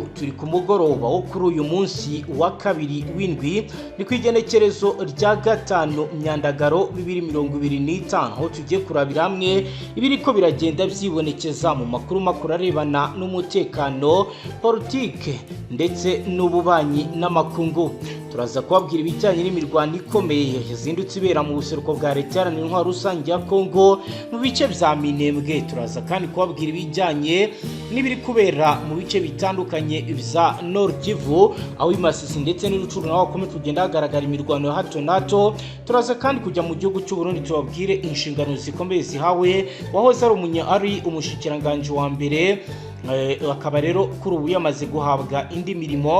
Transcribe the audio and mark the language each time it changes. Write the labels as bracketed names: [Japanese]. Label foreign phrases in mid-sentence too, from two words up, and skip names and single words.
[Rundi] Turi ku mugoroba wo kuri uyu munsi wa kabiri w'indwi ni kwigenekerezo rya gatanu Myandagaro 2025 aho tugiye kurabira hamwe ibiriko biragenda byibonekeza mu makuru arebana n'umutekano politike ndetse n'ububanyi n'amakungu. Turaza kubabwira ibijyanye n'imirwano ikomeye yazindutse ibera mu buseruko bwa leta iharanira intwaro rusange ya Kongo mu bice vya Minembwe. Turaza kandi kubabwira ibijyanye n'ibiri kubera mu bice bitandukanye vya Nord Kivu aho Imasisi ndetse n'Urucuru naho hakomeje kugenda hagaragara imirwano ya hato nato. Turaza kandi kujya mu gihugu cy'u Burundi tubabwire inshingano zikomeye zihawe wahoze ari umushikiranganje wa mbere akaba rero kuri ubu yamaze guhabwa indi mirimo.